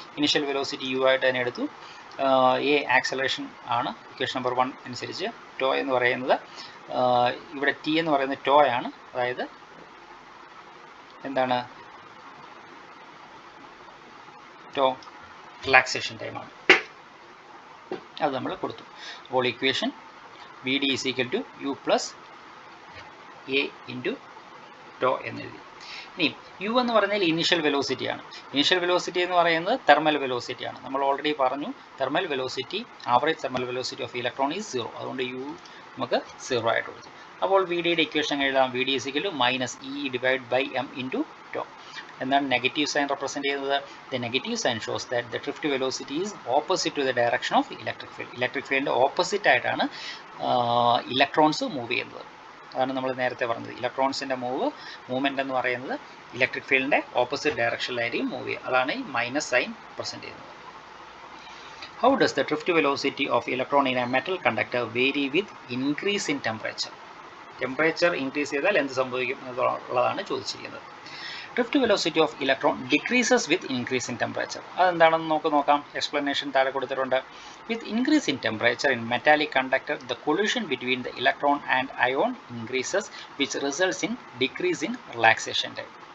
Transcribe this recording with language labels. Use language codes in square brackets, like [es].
[ml] Initial velocity U ആയിട്ട് തന്നെ എടുത്തു. A ആക്സലറേഷൻ ആണ് ഇക്വേഷൻ നമ്പർ 1 അനുസരിച്ച്. ടോ എന്ന് പറയുന്നത് ഇവിടെ T എന്ന് പറയുന്നത് ടോ ആണ്, അതായത് എന്താണ് ടോ റിലാക്സേഷൻ ടൈമാണ്, അത് നമ്മൾ കൊടുത്തു. അപ്പോൾ equation [en] VD is equal to U plus A into [ml] to എന്നെഴുതി. ഇനി U എന്ന് പറഞ്ഞാൽ ഇനീഷ്യൽ വെലോസിറ്റിയാണ്. ഇനീഷ്യൽ വെലോസിറ്റി എന്ന് പറയുന്നത് തെർമൽ വെലോസിറ്റിയാണ്. നമ്മൾ ഓൾറെഡി പറഞ്ഞു thermal velocity, [en] average thermal velocity of electron is 0, [ml] അതുകൊണ്ട് U നമുക്ക് 0 ആയിട്ട് കൊടുത്തു. അപ്പോൾ VDയുടെ ഇക്വേഷൻ എഴുതാം. [en] VD is equal to -E divided by m into tau. [ml] എന്താണ് നെഗറ്റീവ് സൈൻ റെപ്രസെൻറ്റ് ചെയ്യുന്നത്? [en] The negative sign shows that the drift velocity is opposite to the direction of electric field. [ml] Electric ഫീൽഡിൻ്റെ opposite ആയിട്ടാണ് electrons move ചെയ്യുന്നത്. അതാണ് നമ്മൾ നേരത്തെ പറഞ്ഞത്. ഇലക്ട്രോൺസിൻ്റെ movement എന്ന് പറയുന്നത് ഇലക്ട്രിക് ഫീൽഡിൻ്റെ ഓപ്പോസിറ്റ് ഡയറക്ഷനിലായിരിക്കും മൂവ് ചെയ്യുക. അതാണ് ഈ മൈനസ് സൈൻ പ്രസൻറ്റ് ചെയ്യുന്നത്. [en] How does the drift velocity of electron in a metal conductor vary with increase in temperature? [ml] Temperature increase ചെയ്താൽ എന്ത് സംഭവിക്കും എന്നുള്ളതാണ് ചോദിച്ചിരിക്കുന്നത്. [en] Drift velocity of electron decreases with increase in temperature. [ml] അതെന്താണെന്ന് നമുക്ക് നോക്കാം. എക്സ്പ്ലനേഷൻ താഴെ കൊടുത്തിട്ടുണ്ട്. [en] With increase in temperature in metallic conductor the collision between the electron and ion increases which results in decrease in relaxation time.